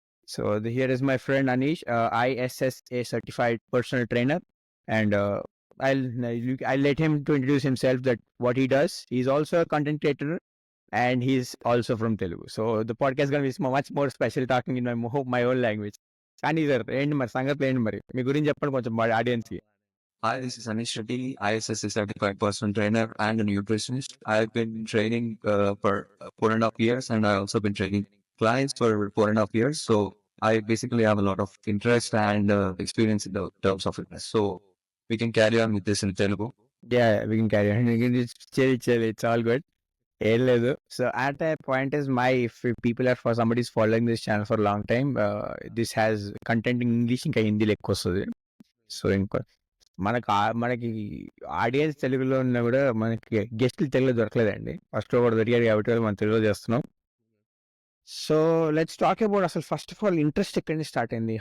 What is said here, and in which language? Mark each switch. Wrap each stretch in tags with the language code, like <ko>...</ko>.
<en>So here is my friend Anish, ISSA certified personal trainer, and I'll let him to introduce himself, that what he does. He's also a content creator, and he's also from Telugu. So the podcast is going to be much more special, talking in my own language.</en> <te>Ani sir, end మరి సంగతి ఏంటి మరి మీ గురించి చెప్పండి కొంచెం మా audience కి.</te> <en>Hi, this is Anish Reddy, ISSA certified personal trainer and a nutritionist. I've been training for 4.5 years, and I've also been training clients for 4.5 years. So I basically have a lot of interest and experience in the terms of fitness. So we can carry on with this in Telugu. Yeah, we can carry on. Chill, it's all good. So at that point is if people are, for somebody is following this channel for a long time, this has content in English</en> <te>ఇంకా హిందీలో ఎక్కువ వస్తుంది. So ఇంకా మనకి audience తెలుగులో ఉన్నా కూడా మనకి గెస్ట్లు తెలుగులో దొరకలేదండి. ఫస్ట్ ఒకటి దొరికారు కాబట్టి మనం తెలుగులో చేస్తున్నాం.</te> <en>so let's talk about</en> <te>అసలు ఫస్ట్ ఆఫ్ ఆల్ ఇంట్రెస్ట్ ఎక్కడి నుంచి స్టార్ట్ అయింది?</te>